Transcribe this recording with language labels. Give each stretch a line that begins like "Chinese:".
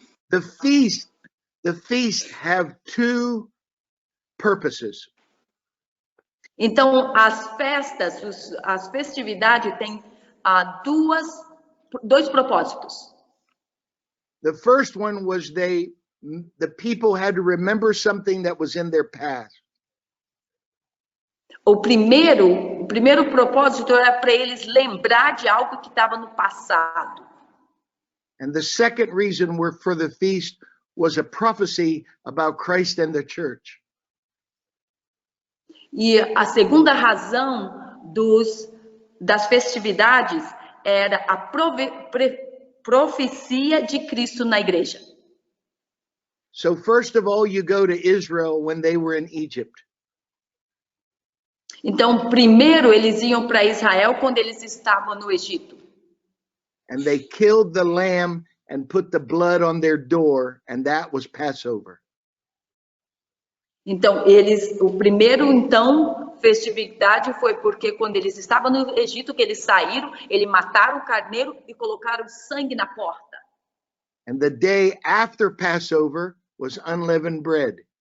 English: the feast have 2 purposes.
Portuguese: Então, as festas, as festividades têm 2 propósitos.
English: The first one was the people had to remember something that was in their past.
Portuguese: O primeiro propósito era para eles lembrar de algo que estava no passado.
English: And the second reason for the feast was a prophecy about Christ and the church.
Portuguese: E a segunda razão das festividades era a profecia de Cristo na igreja.
English: So first of all, you go to Israel when they were in Egypt.
Portuguese: Então, primeiro eles iam para Israel quando eles estavam no Egito.
English: And they killed the lamb and put the blood on their door, and that was Passover.
Portuguese: Então, o primeiro festividade foi porque quando eles estavam no Egito, que eles saíram, eles mataram o carneiro e colocaram sangue na porta.
English: And the day after Passover was unleavened bread.